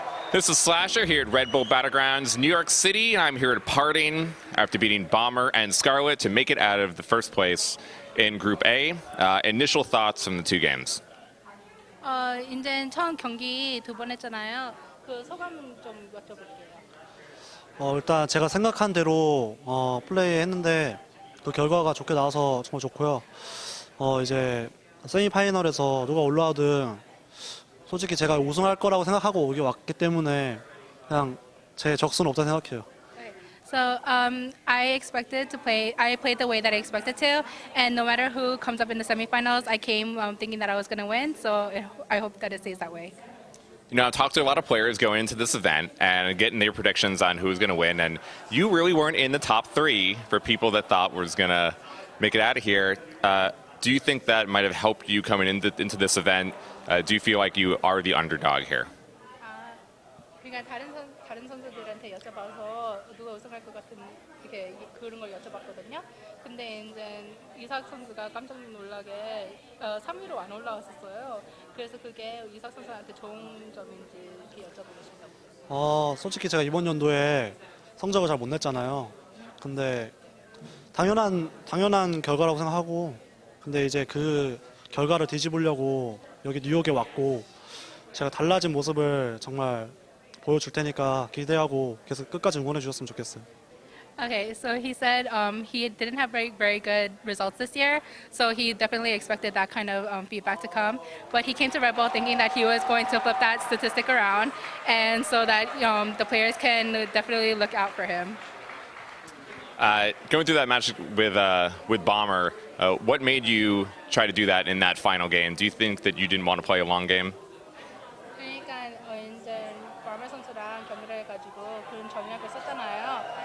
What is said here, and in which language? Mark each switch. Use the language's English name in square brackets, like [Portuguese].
[English] This is Slasher here at Redbull Battlegrounds, New York City. I'm here departing after beating Bomber and Scarlett to make it out of the first place in Group A. Initial thoughts from the two games. [Korean] 이제 처음 경기 두 번 했잖아요. 그 소감 좀 여쭤볼게요. 일단 제가 생각한 대로 플레이했는데 그 결과가 좋게 나와서 정말 좋고요. 이제 세미파이널에서 누가 올라오든 솔직히 제가 우승할 거라고 생각하고 여기 왔기 때문에 그냥 제 적수는 없다 생각해요. [English] So I expected to play. I played the way that I expected to, and no matter who comes up in the semifinals, I came thinking that I was going to win. So I hope that it stays that way. You know, I've talked to a lot of players going into this event and getting their predictions on who's going to win, and you really weren't in the top three for people that thought was going to make it out of here. Do you think that might have helped you coming into this event? Do you feel like you are the underdog here? [Korean] 그러니까 다른 선수들한테 여쭤봐서 누가 우승할 것 같은 이렇게 그런 걸 여쭤봤거든요. 근데 이제 이삭 선수가 깜짝 놀라게 3위로 안 올라왔었어요. 그래서 그게 이삭 선수한테 좋은 점인지 이렇게 여쭤보고 싶다고. 솔직히 제가 이번 연도에 성적을 잘 못 냈잖아요. 근데 당연한 결과라고 생각하고, 근데 이제 그 결과를 뒤집으려고 여기 뉴욕에 왔고, 제가 달라진 모습을 정말 보여줄 테니까 기대하고 계속 끝까지 응원해 주셨으면 좋겠어요. [English] Okay, so he said he didn't have very good results this year, so he definitely expected that kind of feedback to come. But he came to Red Bull thinking that he was going to flip that statistic around, and so that the players can definitely look out for him. Going through that match with Bomber, what made you try to do that in that final game? Do you think that you didn't want to play a long game? [Korean] 그러니까 이제 범mer 선수랑 경기를 해가지고 그런 전략을 썼잖아요.